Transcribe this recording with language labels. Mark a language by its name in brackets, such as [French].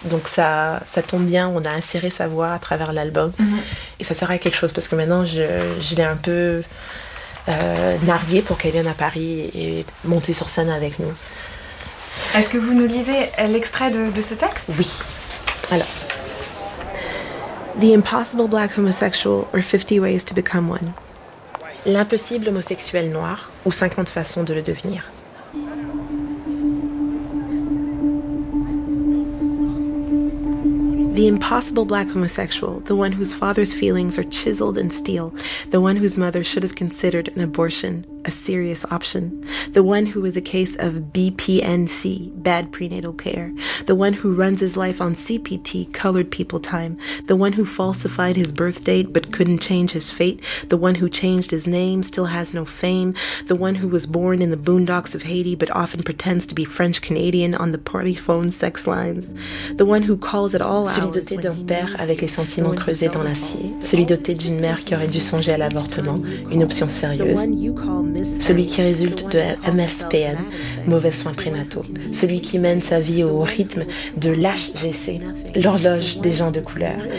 [French] Donc ça tombe bien, on a inséré sa voix à travers l'album. Et ça sert à quelque chose, parce que maintenant, je l'ai un peu narguée pour qu'elle vienne à Paris et monter sur scène avec nous. Est-ce que vous nous lisez l'extrait de ce texte? Oui. Alors... [English] The impossible black homosexual or 50 ways to become one. [French] L'impossible homosexuel noir ou 50 façons de le devenir. [English] The impossible black homosexual, the one whose father's feelings are chiseled in steel, the one whose mother should have considered an abortion a serious option, the one who is a case of BPNC, bad prenatal care, the one who runs his life on CPT, colored people time, the one who falsified his birth date but couldn't change his fate, the one who changed his name, still has no fame, the one who was born in the boondocks of Haiti but often pretends to be French-Canadian on the party phone sex lines, the one who calls at all hours... [French] Celui doté d'un père avec les sentiments creusés dans l'acier, celui doté d'une mère qui aurait dû songer à l'avortement, une option sérieuse... Celui qui résulte de MSPN, mauvais soins prénataux. Celui qui mène sa vie au rythme de l'HGC, l'horloge des gens de couleur.